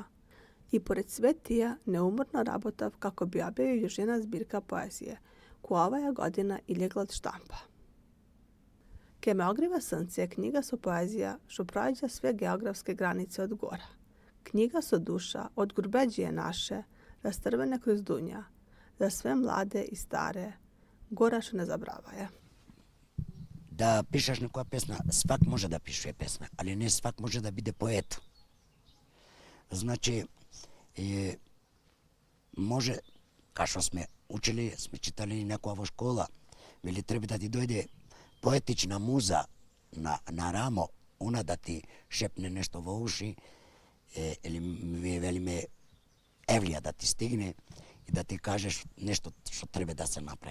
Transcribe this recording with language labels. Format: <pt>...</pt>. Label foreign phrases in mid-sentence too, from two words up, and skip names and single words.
<mk>I pored sve tija neumorno rabotav kako bi objavio još jedna zbirka poezije, koja ovaja godina ilegla od štampa. Ke me ogriva sunce je knjiga so poezija što prođa sve geografske granice od Gora. Knjiga so duša od Gurbeđije naše, rastrvene kroz dunja, za sve mlade i stare, Gora što ne zabravaje. Да пишеш некоја песна, свак може да пише песна, али не свак може да биде поет. Значи, може, кашо сме учили, сме читали некоја во школа, вели треба да ти дојде поетична муза на рамо, она да ти шепне нешто во уши, или вие велиме Евлија да ти стигне и да ти кажеш нешто што треба да се направи.</mk>